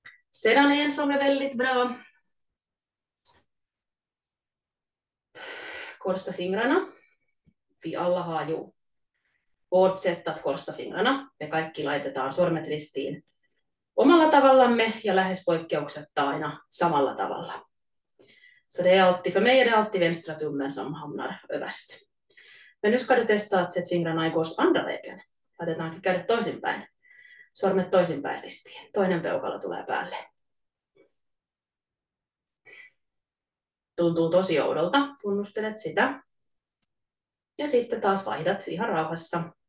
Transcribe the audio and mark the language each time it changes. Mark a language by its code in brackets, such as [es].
[sv] Sedan en som är väldigt bra. Korsa fingrarna. Vi alla har ju vårt sätt att korsa fingrarna. [fi] Me kaikki laitetaan sormet ristiin omalla tavallamme ja lähes poikkeuksetta aina samalla tavalla. [sv] Så det är alltid, för mig är det alltid vänstra tummen som hamnar överst. Men nu ska du testa att sätta fingrarna i kors andra vägen. [fi] Laitetaankin kädet toisinpäin. Sormet toisinpäin ristiin. Toinen peukalo tulee päälle. Tuntuu tosi oudolta. Tunnustelet sitä. Ja sitten taas vaihdat ihan rauhassa.